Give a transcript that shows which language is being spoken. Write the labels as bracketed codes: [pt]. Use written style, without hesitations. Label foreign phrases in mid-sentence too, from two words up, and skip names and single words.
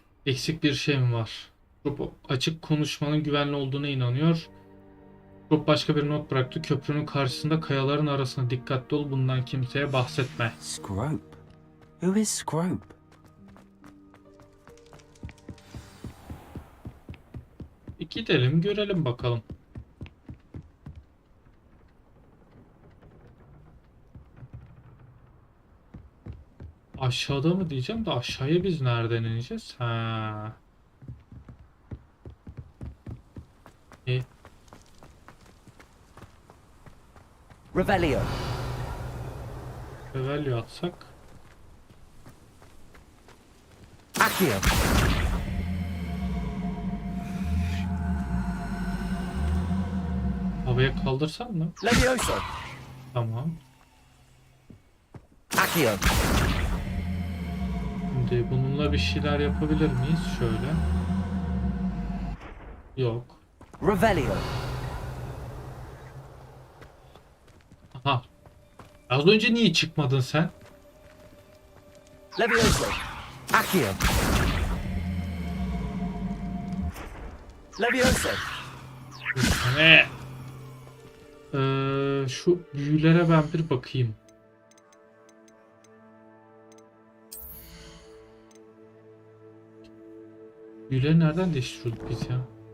[tr] Eksik bir şey mi var? Rob açık konuşmanın güvenli olduğuna inanıyor. Rob başka bir not bıraktı. Köprünün karşısında kayaların arasında dikkatli ol. Bundan kimseye bahsetme. [en] Scrope? Who is Scrope? [tr] Gidelim görelim bakalım. Aşağıda mı diyeceğim de aşağıya biz nereden ineceğiz? Ha. Revelio. Revelio atsak. Accio. Havaya kaldırsam mı? Levioso. Tamam. Accio. Şimdi bununla bir şeyler yapabilir miyiz? Şöyle. Yok. Revelio. Aha. Az önce niye çıkmadın sen? Levioso. Accio. Levioso. Ne? Şu büyülere ben bir bakayım. Büyüleri nereden değiştiriyorduk biz ya?